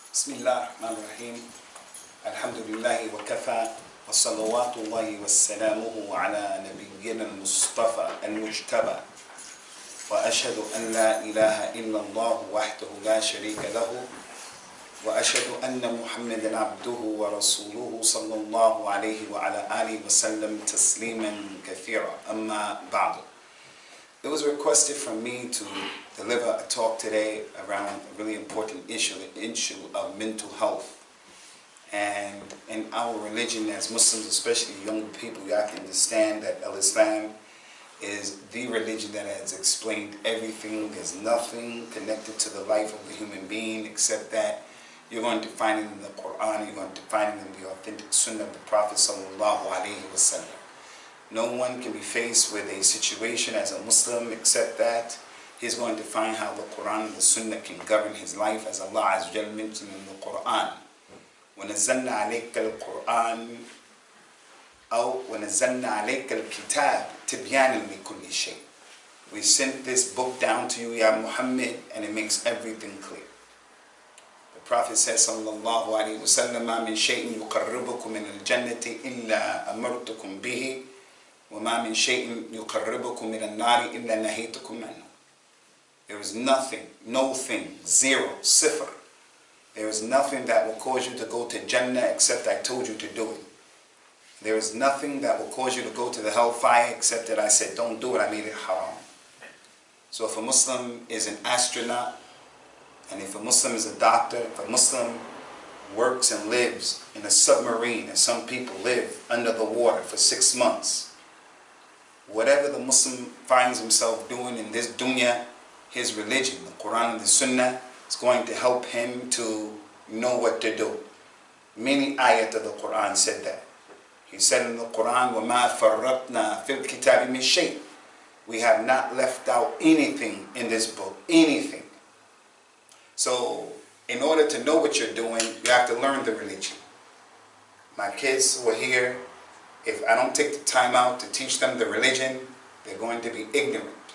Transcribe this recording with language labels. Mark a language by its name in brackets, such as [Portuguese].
[Arabic] بسم الله الرحمن الرحيم الحمد لله وكفى وصلوات الله وسلامه على نبينا المصطفى المجتبى وأشهد أن لا إله إلا الله وحده لا شريك له وأشهد أن محمدا عبده ورسوله صلى الله عليه وعلى آله وسلم تسليما كثيرا أما بعد. [English] It was requested from me to deliver a talk today around a really important issue, the issue of mental health. And in our religion as Muslims, especially young people, you have to understand that Islam is the religion that has explained everything. There's nothing connected to the life of the human being except that you're going to find it in the Quran, you're going to find it in the authentic Sunnah of the Prophet sallallahu alaihi wasallam. No one can be faced with a situation as a Muslim except that he's going to find how the Quran and the Sunnah can govern his life, as Allah Azza wa Jalla mentioned in the Quran. [Arabic] وَنَزَّلْنَا عَلَيْكَ الْقُرْآنِ أو وَنَزَّلْنَا عَلَيْكَ الْكِتَابِ تِبْيَانًا لِكُلِّ شَيْءٍ. [English] We sent this book down to you, Ya Muhammad, and it makes everything clear. The Prophet says, [Arabic] sallallahu alayhi wa sallam, مَا مِن شَيْءٍ يُقَرِّبُكُم مِنَ الْجَنَّةِ إِلَّا أَمَرْتُكُم بِهِ وَمَا مِن شَيْءٍ يُقَرِّبُكُم مِنَ النَّارِ إِلَّا نَهَيْتُكُم عَنْهُ. [English] There is nothing, no thing, zero, sifr. There is nothing that will cause you to go to Jannah except I told you to do it. There is nothing that will cause you to go to the hellfire except that I said don't do it, I made it haram. So if a Muslim is an astronaut, and if a Muslim is a doctor, if a Muslim works and lives in a submarine, and some people live under the water for 6 months, whatever the Muslim finds himself doing in this dunya, his religion, the Quran and the Sunnah, is going to help him to know what to do. Many ayat of the Quran said that. He said in the Quran, [Arabic] وَمَا فَرَّطْنَا فِي الْكِتَابِ مِنْ شَيْءٍ. [English] We have not left out anything in this book, anything. So, in order to know what you're doing, you have to learn the religion. My kids who are here, if I don't take the time out to teach them the religion, they're going to be ignorant.